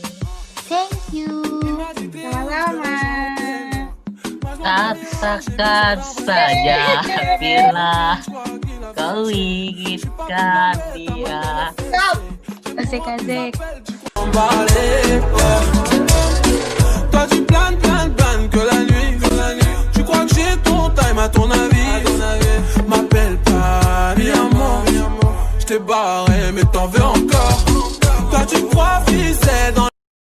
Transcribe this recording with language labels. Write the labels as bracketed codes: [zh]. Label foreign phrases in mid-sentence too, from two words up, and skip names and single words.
[en] Thank you. [id] Sama-sama. Katakan saja bila kau inginkan dia. Stop. Asik-asik. [fr] Toi tu planes que la nuit. Tu crois que j'ai ton time à ton avis. M'appelle pas [es] mi amor. [fr] Je t'ai barré mais t'en veux encore. Toi tu crois filer dans